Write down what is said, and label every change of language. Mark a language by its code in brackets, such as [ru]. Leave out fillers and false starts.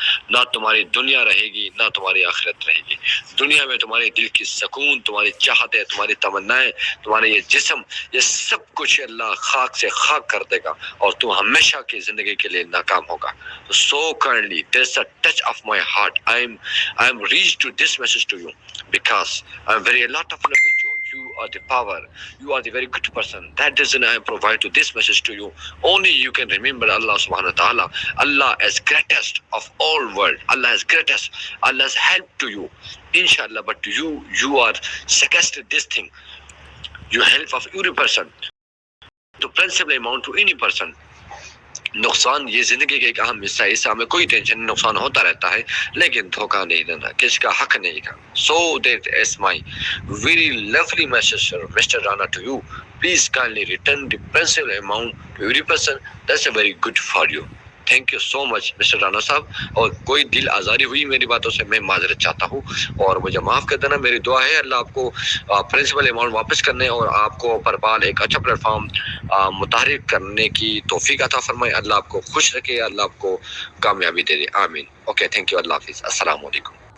[ur] نہ تمہاری دنیا رہے گی نہ تمہاری آخرت رہے گی۔ دنیا میں تمہارے دل کی سکون، تمہاری چاہتیں، تمہاری تمنائیں، تمہارے یہ جسم، یہ سب کچھ اللہ خاک سے خاک کر دے گا اور تم ہمیشہ کی زندگی کے لیے ناکام ہوگا۔ [en] So kindly, there's a touch of my heart. I am reached to this message to you because I'm very a lot of love with you. You are the power. You are the very good person. That reason I provide to this message to you. Only you can remember Allah subhanahu wa ta'ala. Allah is greatest of all world. Allah is greatest. Allah has helped to you. Inshallah, but you are suggested this thing. You help of every person. To principal amount to any person. [ur] نقصان یہ زندگی کا ایک اہم حصہ ہے، اس سے ہمیں کوئی ٹینشن نہیں، نقصان ہوتا رہتا ہے، لیکن دھوکہ نہیں دینا، کس کا حق نہیں کا۔ [en] So that is my very lovely message, Mr. Rana, to you. Please kindly return the principal amount to every person. That's a very good for you. Thank you so much [ur] mister Rana صاحب، اور کوئی دل آزاری ہوئی میری باتوں سے میں معذرت چاہتا ہوں اور مجھے معاف کر دینا۔ میری دعا ہے اللہ آپ کو پرنسپل اماؤنٹ واپس کرنے اور آپ کو پرپال ایک اچھا پلیٹ فارم متحرک کرنے کی توفیق عطا فرمائے۔ اللہ آپ کو خوش رکھے، اللہ آپ کو کامیابی دے دے، آمین۔ اوکے، تھینک یو، اللہ حافظ، السلام علیکم۔